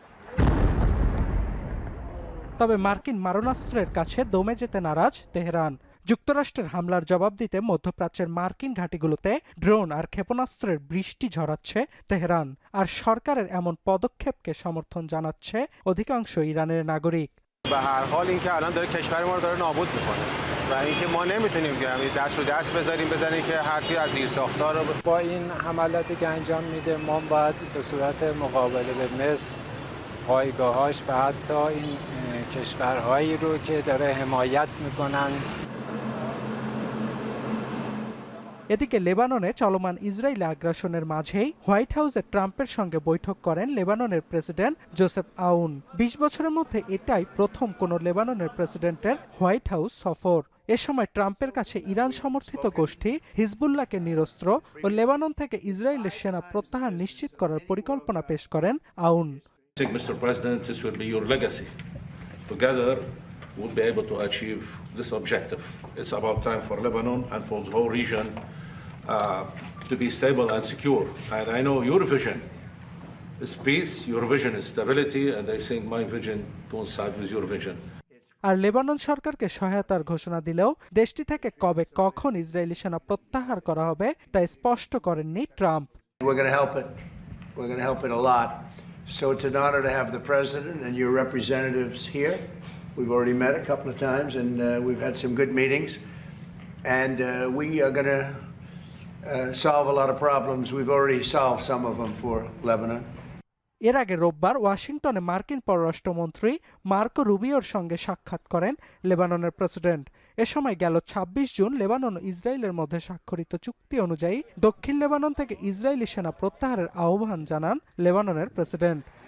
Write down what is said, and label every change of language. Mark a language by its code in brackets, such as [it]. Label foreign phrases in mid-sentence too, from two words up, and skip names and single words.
[bn] তবে মার্কিন মারণাস্ত্রের কাছে দমে যেতে নারাজ তেহরান। যুক্তরাষ্ট্রের হামলার জবাব দিতে মধ্যপ্রাচ্যের মার্কিন ঘাঁটিগুলোতে ড্রোন আর ক্ষেপণাস্ত্রের বৃষ্টি ঝরাচ্ছে তেহরান। আর সরকারের এমন পদক্ষেপকে সমর্থন জানাচ্ছে অধিকাংশ ইরানের নাগরিক। [fa] به هر حال اینکه الان داره کشور ما رو داره نابود میکنه و اینکه ما نمیتونیم که دست رو دست بذاریم که هر چی از زیرساخت‌ها رو با این حملاتی که انجام میده ما باید به صورت مقابله به مصر پایگاهاش و حتی این کشورهایی رو که داره حمایت میکنن। [bn] এদিকে লেবাননে চলমান ইসরায়েলি আগ্রাসনের মাঝেই হোয়াইট হাউসে ট্রাম্পের সঙ্গে বৈঠক করেন লেবাননের প্রেসিডেন্ট জোসেফ আউন। 20 বছরের মধ্যে এটাই প্রথম কোনো লেবাননের প্রেসিডেন্টের হোয়াইট হাউস সফর। এ সময় ট্রাম্পের কাছে ইরান সমর্থিত গোষ্ঠী হিজবুল্লাহকে নিরস্ত্র ও লেবানন থেকে ইসরায়েলের সেনা প্রত্যাহার নিশ্চিত করার পরিকল্পনা পেশ করেন আউন। [en] Mr. President, this will be your legacy. Together we'll be able to achieve this objective. It's about time for Lebanon and for the whole region to be stable and secure. And I know your vision is peace, your vision is stability, and I think my vision coincides with your vision. [bn] আর লেবানন সরকারকে সহায়তার ঘোষণা দিলেও দেশটি থেকে কবে কখন ইসরায়েলি সেনা প্রত্যাহার করা হবে তা স্পষ্ট করেননি ট্রাম্প। [en] We're going to help it. We're going to help it a lot. So it's an honor to have the president and your representatives here. We've already met a couple of times, and we've had some good meetings. And we are going to solve a lot of problems. We've already solved some of them for Lebanon. [bn] এর আগে রোববার ওয়াশিংটনে মার্কিন পররাষ্ট্রমন্ত্রী মার্কো রুবিওর সঙ্গে সাক্ষাৎ করেন লেবাননের প্রেসিডেন্ট। এ সময় গেল 26 জুন লেবানন ও ইসরায়েলের মধ্যে স্বাক্ষরিত চুক্তি অনুযায়ী দক্ষিণ লেবানন থেকে ইসরায়েলি সেনা প্রত্যাহারের আহ্বান জানান লেবাননের প্রেসিডেন্ট।